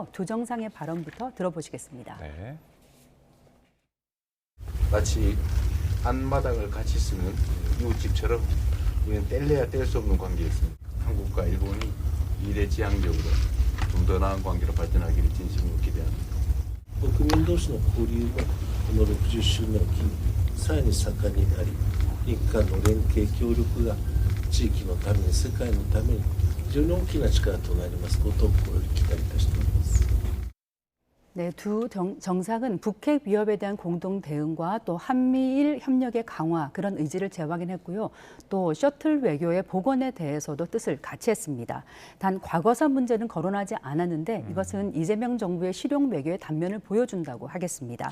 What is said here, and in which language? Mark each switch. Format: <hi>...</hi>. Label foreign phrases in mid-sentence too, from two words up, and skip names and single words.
<ko>두 정상의 발언부터 들어보시겠습니다. 네. 마치 안마당을 같이 쓰는 이웃집처럼 우리는 뗄래야 뗄 수 없는 관계였습니다. 한국과 일본이 미래지향적으로 좀 더 나은 관계로 발전하기를 진심으로 기대합니다.</ko> <ja>国民同士の交流がこの60周年を機にさらに盛んになり、日韓の連携協力が地域のために世界のために非常に大きな力となりますことを心より期待いたしております。</ja> <ko>네, 두 정상은 북핵 위협에 대한 공동 대응과 또 한미일 협력의 강화 그런 의지를 재확인했고요. 또 셔틀 외교의 복원에 대해서도 뜻을 같이 했습니다. 단 과거사 문제는 거론하지 않았는데 이것은 이재명 정부의 실용 외교의 단면을 보여준다고 하겠습니다.</ko>